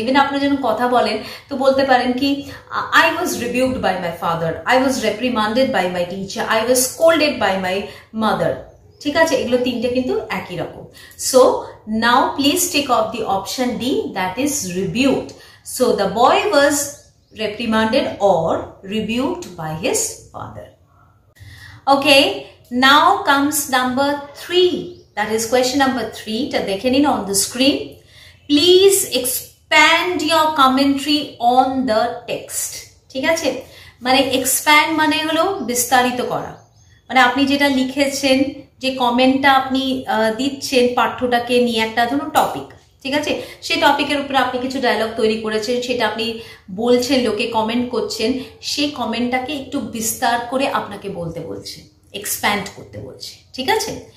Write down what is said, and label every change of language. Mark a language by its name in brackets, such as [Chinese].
[English] even [Bangla] আপনি যখন কথা বলেন তো বলতে পারেন কি, [English] I was rebuked by my father, I was reprimanded by my teacher, I was scolded by my mother, [Bangla] ঠিক আছে। এগুলো তিনটে কিন্তু একই রকম। [English] So now please take off the option D, that is rebuked. So the boy was reprimanded or rebuked by his father. Okay, now comes number 3, that is question number 3. [Bangla] ta dekhen [English] in on the screen. Please expand your commentary on the text. [Bangla] ঠিক আছে, মানে expand মানে হলো বিস্তারিত করা, মানে আপনি যেটা লিখেছেন, যে কমেন্টটা আপনি দিচ্ছেন পাঠ্যটাকে নিয়ে, একটা ধরুন টপিক, ঠিক আছে, সেই টপিকের উপরে আপনি কিছু ডায়লগ তৈরি করেছেন, সেটা আপনি বলছেন, লোকে কমেন্ট করছেন, সেই কমেন্টটাকে একটু বিস্তার করে আপনাকে বলতে বলছে, এক্সপ্যান্ড করতে বলছে, ঠিক আছে।